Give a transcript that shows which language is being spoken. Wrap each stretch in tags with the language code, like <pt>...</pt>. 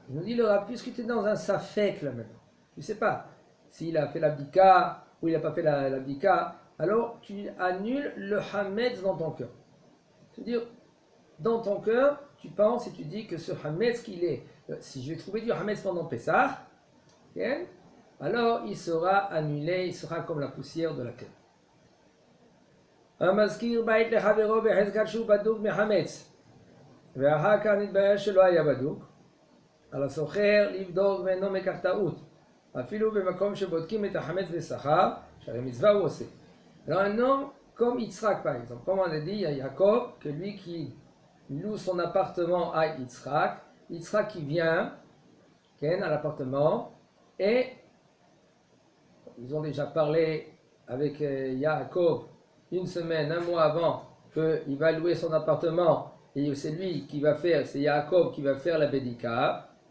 <fr>Il nous dit le Rav, puisque tu es dans un safek là maintenant, tu ne sais pas s'il a fait l'abdika ou il n'a pas fait l'abdika, alors tu annules le hametz dans ton cœur. C'est-à-dire, dans ton cœur, tu penses et tu dis que ce hametz qu'il est, si je vais trouver du hametz pendant Pessah, alors il sera annulé, il sera comme la poussière de la terre.</fr> <he>המזכיר בית לחברו בחזקת שהוא בדוק מחמץ ואחר כך נתברר שלא היה בדוק על הסוחר לבדוק ואינו מקח טעות אפילו במקום שבודקים את החמץ בשכר שהרי מצווה הוא עושה.</he> <fr>Alors un homme comme Yitzhak par exemple, comme on a dit, il y a Yaakov, que lui qui loue son appartement à Yitzhak, Yitzhak qui vient à l'appartement, et ils ont déjà parlé avec Yaakov une semaine, un mois avant qu'il va louer son appartement, et c'est lui qui va faire, c'est Yaakov qui va faire la bedika.</fr>